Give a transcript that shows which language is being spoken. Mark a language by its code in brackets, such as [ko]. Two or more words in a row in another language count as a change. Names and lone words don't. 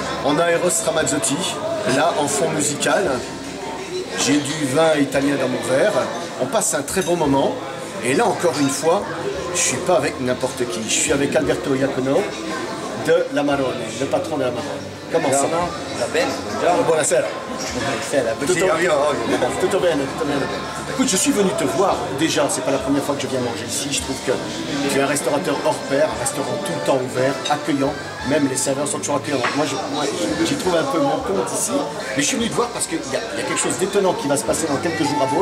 [fr] On a Eros Ramazzotti, là en fond musical. J'ai du vin italien dans mon verre. On passe un très bon moment. Et là encore une fois, je ne suis pas avec n'importe qui. Je suis avec Alberto Iacono de La Marone, le patron de La Marone. Comment ça va? [it] Va bene, buongiorno. Buonasera. Tutto bene, tutto bene. [fr] Écoute, je suis venu te voir. Déjà, c'est pas la première fois que je viens manger ici. Je trouve que tu es un restaurateur hors pair, un restaurant tout le temps ouvert, accueillant. Même les serveurs sont toujours accueillants. Moi, j'y trouve un peu mon compte ici. Mais je suis venu te voir parce qu'il y a quelque chose d'étonnant qui va se passer dans quelques jours à Beaune.